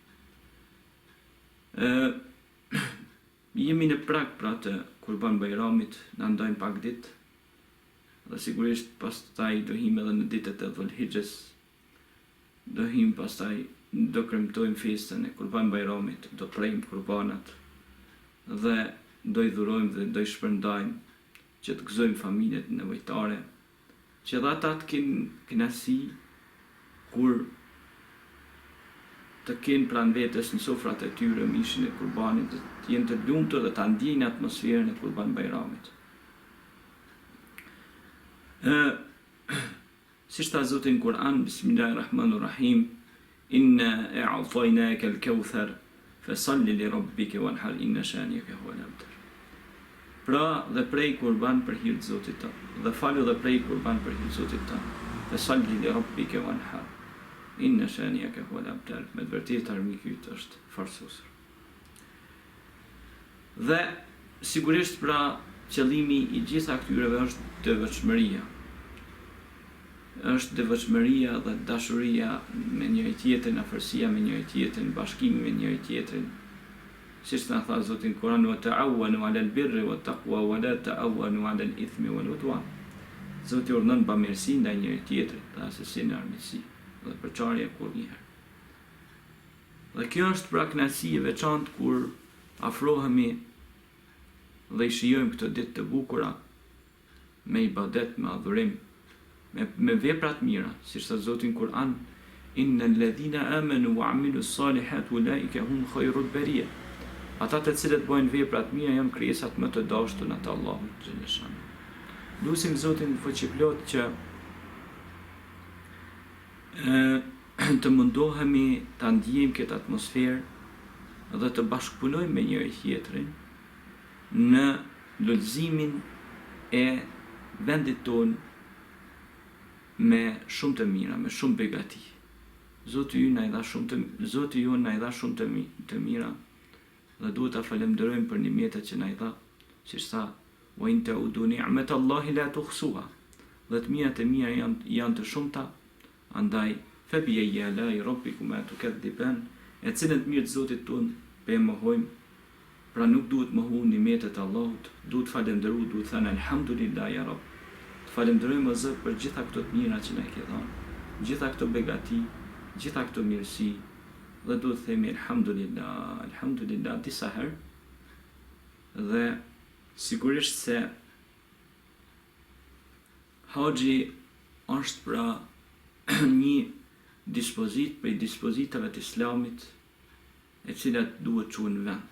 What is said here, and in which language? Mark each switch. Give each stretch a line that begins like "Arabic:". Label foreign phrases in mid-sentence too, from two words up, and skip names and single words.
Albanian: Jemi në prag pra të Kurban Bajramit, na ndajmë pak ditë, dhe sigurisht pastaj do him edhe në ditët e Dhul-Hijhes, do him pastaj do kremtojmë festën e Kurban Bajramit, do prejmë kurbanat dhe do i dhurojmë dhe do i shpërndajmë që të gëzojmë familjet nevojtare, që dhe ata të kenë kënaqësi kur të kenë pranë vetes në sofrat e tyre mishin e kurbanit, të jenë të lumtur dhe ta ndjejnë atmosferën e Kurban Bajramit. Si shta Zoti në Kur'an,
Arabic: بسم الله الرحمن الرحيم إنا أعطيناك الكوثر فصل لربك وانحر إن شانئك هو الأبتر.
Albanian: Pra dhe prej kurban për hir të Zotit tënd, dhe falu dhe prej kurban për hir të Zotit tënd.
Arabic: فصل لربك وانحر إن شانئك هو الأبتر.
Albanian: Me të vërtetë armiku yt është farsosur. Dhe sigurisht pra qëllimi i gjitha këtyreve është devotshmëria. Është devotshmëria dhe dashuria me njëri tjetrin, afërsia me njëri tjetrin, bashkimi me njëri tjetrin. Siç na tha Zoti në Kur'an,
Arabic: وتعاونوا على البر والتقوى ولا تعاونوا على الإثم والعدوان.
Albanian: Zoti urdhnon bamirësi ndaj njëri tjetrit, dhe asesi në armiqësi, dhe përçarje kurrëherë. Dhe kjo është pra kënaqësi e veçantë kur afrohemi dhe i shijojmë këto ditë të bukura me ibadet, me adhurim, me vepra të mira, siç thot Zoti në Kur'an,
Arabic: إن الذين آمنوا وعملوا الصالحات أولئك هم خير البرية.
Albanian: Ata të cilët bojnë vepra të mira janë krijesat më të dashtuna të Allahut xhaleshan. Lutim Zotin fuqiplot që të mundohemi ta ndjejmë këtë atmosferë dhe të bashkëpunojmë me njëri tjetrin në lullëzimin e vendit tonë me shumë të mira, me shumë begati. Zoti ju na i dha shumë të mira dhe duhet ta falenderojmë për nimetet që na i dha, siç tha,
Arabic: وإن تعدوا نعمة الله لا تحصوها.
Albanian: Dhe të mirat e mira janë të shumta, andaj
Arabic: فبأي آلاء ربكما تكذبان,
Albanian: e cilët mirë të Zotit ton pe mohojmë. Pra nuk duhet mohu nimetet e Allahut, duhet falenderu, duhet thënë
Arabic: الحمد لله يا رب.
Albanian: Të falenderojmë o Zot për gjitha këto të mira që na ke dhënë, gjitha këto begati, gjitha këto mirësi, dhe duhet të themi
Arabic: الحمد لله الحمد لله
Albanian: disa herë. Dhe sigurisht se haxhi është pra një dispozit për dispozitave të Islamit e cilat duhet çuhen në vend.